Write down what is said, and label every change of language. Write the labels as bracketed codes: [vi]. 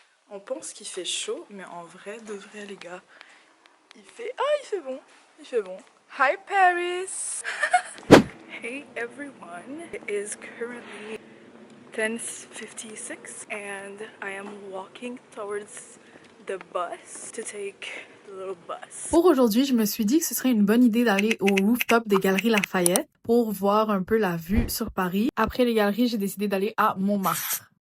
[fr] On pense qu'il fait chaud, mais en vrai, de vrai, les gars, il fait bon, il fait bon. [en] Hi Paris. Hey everyone. It is currently 10:56 and I am walking towards the bus to take the little bus. [fr] Pour aujourd'hui, je me suis dit que ce serait une bonne idée d'aller au rooftop des Galeries Lafayette pour voir un peu la vue sur Paris. Après les galeries, j'ai décidé d'aller à Montmartre.